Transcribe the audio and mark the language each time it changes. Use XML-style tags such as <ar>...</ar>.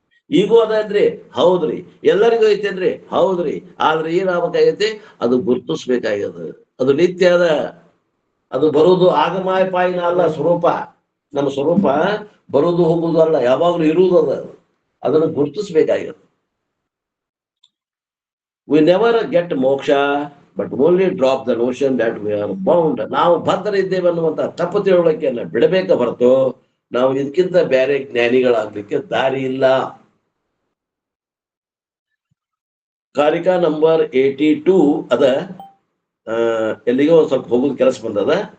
<kn>ಈಗೂ ಅದನ್ರಿ, ಹೌದ್ರಿ. ಎಲ್ಲರಿಗೂ ಐತೇನ್ರಿ, ಹೌದ್ರಿ. ಆದ್ರೆ ಏನಾಗಬೇಕಾಗೈತಿ? ಅದು ಗುರ್ತಿಸ್ಬೇಕಾಗ್ಯದ. ಅದು ನಿತ್ಯ ಅದ. ಅದು ಬರುವುದು ಆಗಮಾಯ ಪಾಯಿನ ಅಲ್ಲ, ಸ್ವರೂಪ. ನಮ್ಮ ಸ್ವರೂಪ ಬರುವುದು ಹೋಗುವುದು ಅಲ್ಲ, ಯಾವಾಗ್ಲೂ ಇರುವುದು ಅದ. ಅದನ್ನು ಗುರ್ತಿಸ್ಬೇಕಾಗ್ಯದ.</kn> <en>We never get moksha but only drop the notion that we are bound.</en> <kn>ನಾವು ಬದ್ಧರ ಇದ್ದೇವೆ ಅನ್ನುವಂತ ತಪ್ಪು ತಿಳುವಳಿಕೆಯನ್ನ ಬಿಡಬೇಕ ಹೊರತು ನಾವು ಇದಕ್ಕಿಂತ ಬೇರೆ ಜ್ಞಾನಿಗಳಾಗ್ಲಿಕ್ಕೆ ದಾರಿ ಇಲ್ಲ. ಕಾರಿಕಾ ನಂಬರ್ 82 ಅದ. ಎಲ್ಲಿಗೋ ಒಂದ್ ಸ್ವಲ್ಪ ಹೋಗುದು ಕೆಲಸ ಬಂದದ.</kn>